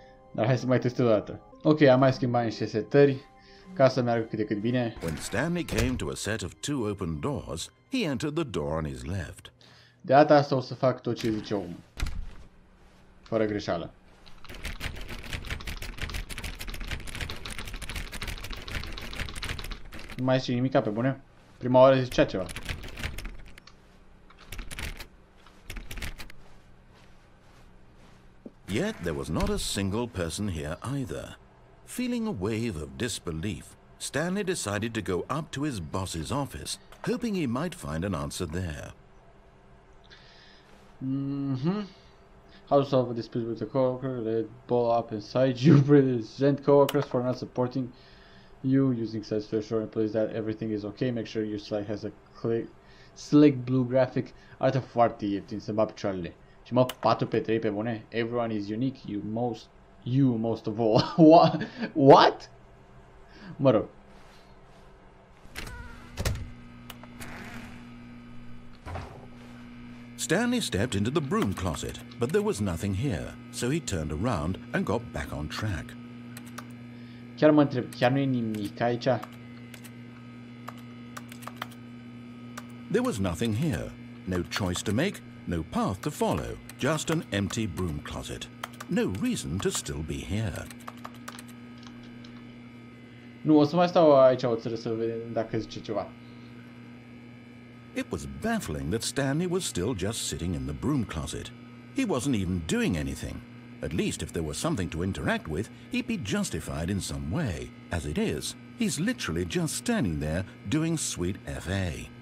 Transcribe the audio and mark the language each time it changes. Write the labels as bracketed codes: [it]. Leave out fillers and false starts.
[ro] Dar hai să mai testez o dată. Ok, am mai schimbat niște setări ca să meargă cât de cât bine. [en] When Stanley came to a set of 2 open doors, he entered the door on his left. [ro] De data asta o să fac tot ce zice omul. Fără greșeală. Nu mai zice nimica pe bune? Prima oară zicea ceva. [en] Yet there was not a single person here either. Feeling a wave of disbelief, Stanley decided to go up to his boss's office, hoping he might find an answer there. How to solve a dispute with a coworker? Let it ball up inside you. Present coworkers for not supporting you. Using sets to assure employees that everything is okay. Make sure your slide has a slick blue graphic. [ro] Arată foarte ieftin, să-mi bat picioarele. Și mă, 4-3 pe bune. [en] Everyone is unique. You most of all. What? [ro] Mă rog. [en] Stanley stepped into the broom closet, but there was nothing here, so he turned around and got back on track. [ro] Chiar mă întreb, chiar nu e nimic aici? [en] There was nothing here. No choice to make, no path to follow, just an empty broom closet. No reason to still be here. [ro] Nu, o să mai stau aici o țără să vedem dacă zice ceva. [en] It was baffling that Stanley was still just sitting in the broom closet. He wasn't even doing anything. At least if there was something to interact with, he'd be justified in some way. As it is, he's literally just standing there doing sweet FA.